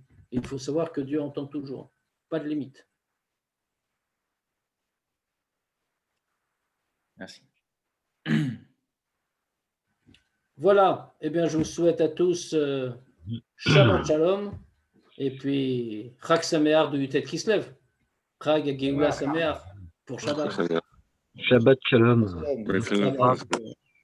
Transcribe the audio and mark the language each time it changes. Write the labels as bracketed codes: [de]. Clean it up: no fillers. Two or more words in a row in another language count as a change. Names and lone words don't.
[fr] Et il faut savoir que Dieu entend toujours, pas de limite. Merci. Voilà, eh bien, je vous souhaite à tous [he] שבת שלום [fr] et puis [he] חג שמח [fr] de Yutet Kislev. [he] חג גאולה שמח pour שבת. שבת שלום. [fr] Oui,